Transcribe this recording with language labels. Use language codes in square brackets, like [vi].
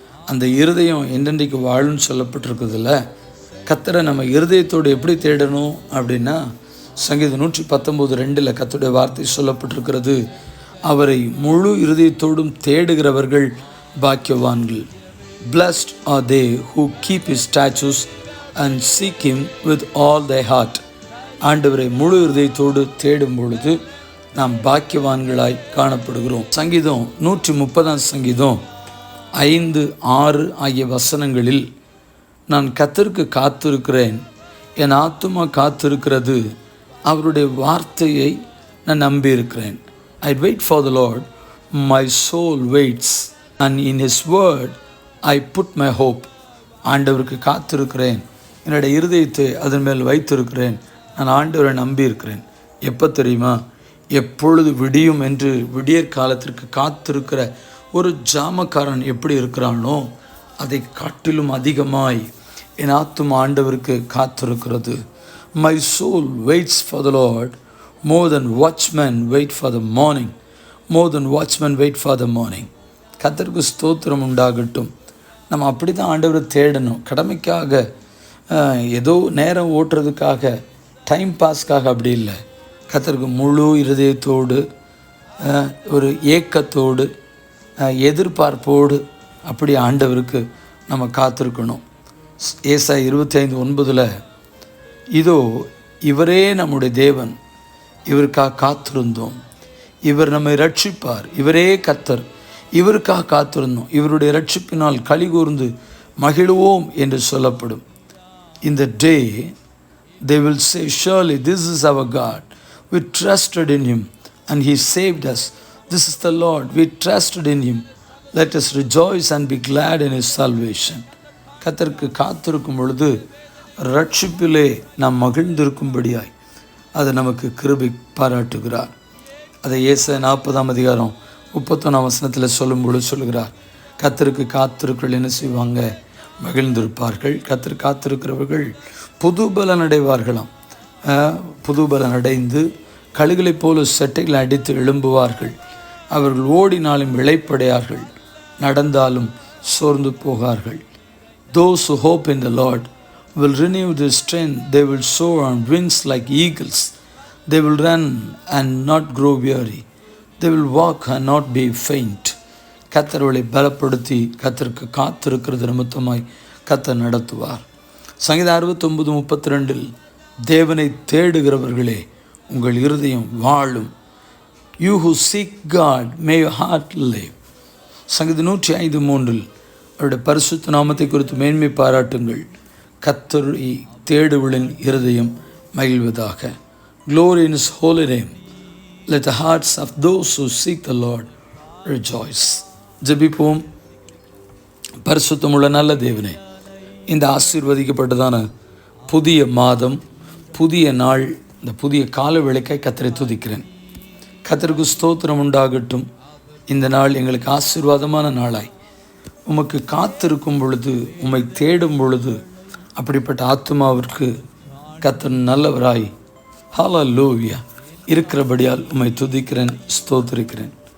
[ta] அந்த இருதயம் என்றென்றைக்கு வாழும்னு சொல்லப்பட்டிருக்கிறதுல, கர்த்தரை நம்ம இருதயத்தோடு எப்படி தேடணும் அப்படின்னா, சங்கீதம் 119:2 கர்த்தருடைய வார்த்தை சொல்லப்பட்டிருக்கிறது, அவரை முழு இருதயத்தோடும் தேடுகிறவர்கள் பாக்கியவான்கள். [en] Blessed are they who keep his statutes and seek him with all their heart. [ta] ஆண்டவரை முழு இருதயத்தோடு தேடும் பொழுது நாம் பாக்கியவான்களாய் காணப்படுகிறோம். சங்கீதம் 130ஆம் சங்கீதம் 5, 6 ஆகிய வசனங்களில், நான் கர்த்தருக்கு காத்திருக்கிறேன், என் ஆத்துமா காத்திருக்கிறது, அவருடைய வார்த்தையை நான் நம்பியிருக்கிறேன். [en] I wait for the Lord, my soul waits, and in his word I put my hope. [ta] ஆண்டவருக்கு காத்திருக்கிறேன், என்னுடைய இருதயத்தை அதன் மேல் வைத்திருக்கிறேன். நான் ஆண்டவரை நம்பியிருக்கிறேன். எப்போ தெரியுமா? எப்பொழுது விடியும் என்று விடியற் காலத்திற்கு காத்திருக்கிற ஒரு ஜாமக்காரன் எப்படி இருக்கிறானோ அதை காட்டிலும் அதிகமாய் என் ஆத்தும ஆண்டவருக்கு காத்திருக்கிறது. [en] My soul waits for the Lord more than watchmen wait for the morning. More than watchmen wait for the morning. [ta] கர்த்தருக்கு ஸ்தோத்திரம் உண்டாகட்டும். நம்ம அப்படி தான் ஆண்டவரை தேடணும். கடமைக்காக ஏதோ நேரம் ஓட்டுறதுக்காக டைம் பாஸ்க்காக அப்படி இல்லை. கர்த்தருக்கு முழு இருதயத்தோடு ஒரு ஏக்கத்தோடு எதிர்பார்ப்போடு அப்படி ஆண்டவருக்கு நம்ம காத்திருக்கணும். ஏசாயா 25:9 இதோ இவரே நம்முடைய தேவன், இவருக்காக காத்திருந்தோம், இவர் நம்மை ரட்சிப்பார், இவரே கர்த்தர், இவருக்காக காத்திருந்தோம், இவருடைய ரட்சிப்பினால் களி கூர்ந்து மகிழ்வோம் என்று சொல்லப்படும். [en] இந்த day they will say, surely this is our God, we trusted in him and he saved us. This is the Lord, we trusted in him, let us rejoice and be glad in his salvation. [ta] கர்த்தருக்கு காத்திருக்கும் பொழுது ரட்சிப்பிலே நாம் மகிழ்ந்திருக்கும்படியாய் அது நமக்கு கிருபை பாராட்டுகிறார். அதை ஏசாயா 40:31 சொல்லும்பொழுது சொல்லுகிறார், கர்த்தருக்கு காத்திருக்கிறவர்கள் என்ன செய்வாங்க? மகிழ்ந்திருப்பார்கள். கர்த்தர் காத்திருக்கிறவர்கள் புதுபலன் அடைவார்களாம். புதுபலன் அடைந்து கழுகளைப் போல செட்டைகளை அடித்து எழும்புவார்கள். அவர்கள் ஓடினாலும் இளைப்படையார்கள், நடந்தாலும் சோர்ந்து போகார்கள். [en] Those who hope in the Lord will renew their strength. They will soar on wings like eagles. They will run and not grow weary. They will walk and not be faint. [ta] கர்த்தர்களை பலப்படுத்தி கர்த்தருக்கு காத்திருக்கிறது நிமித்தமாய் கர்த்தர் நடத்துவார். சங்கீதம் 69:32 தேவனை தேடுகிறவர்களே உங்கள் இருதயம் வாழும். [en] You who seek God, may your heart live. [ta] சங்கீதம் 105:3 அவருடைய பரிசுத்த நாமத்தை குறித்து மேன்மை பாராட்டுங்கள். கர்த்தரை தேடுவளின் இருதயம் மகிழ்வதாக. [en] Glory in his holy name. Let the hearts of those who seek the Lord rejoice. [ta] ஜெபிப்போம். பரிசுத்தமுள்ள நல்ல தேவனே, இந்த ஆசீர்வதிக்கப்பட்டதான புதிய மாதம், புதிய நாள், இந்த புதிய கால வேளைக்காய் கர்த்தரை துதிக்கிறேன். கர்த்தருக்கு ஸ்தோத்திரம் உண்டாகட்டும். இந்த நாள் எங்களுக்கு ஆசீர்வாதமான நாளாய் உமக்கு காத்திருக்கும் பொழுது, உம்மை தேடும் பொழுது அப்படிப்பட்ட ஆத்துமாவிற்கு கர்த்தர் நல்லவராய் ஹல்லேலூயா இருக்கிறபடியால் உம்மை துதிக்கிறேன், ஸ்தோத்திரிக்கிறேன்.